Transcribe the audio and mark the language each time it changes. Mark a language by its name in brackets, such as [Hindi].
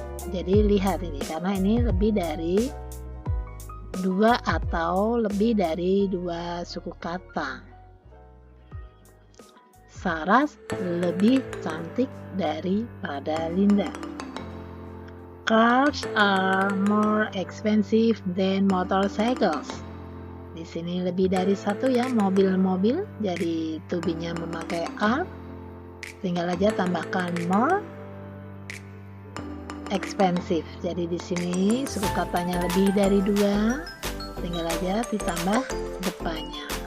[Indonesian] Jadi lihat ini, karena ini lebih dari dua atau lebih dari dua suku kata. Sarah lebih cantik daripada Linda. [English] Cars are more expensive than motorcycles. [Indonesian] Di sini lebih dari satu ya, mobil-mobil, jadi to be-nya memakai are. Tinggal aja tambahkan [English] more expensive. [Indonesian] Jadi di sini suku katanya lebih dari dua, tinggal aja ditambah depannya.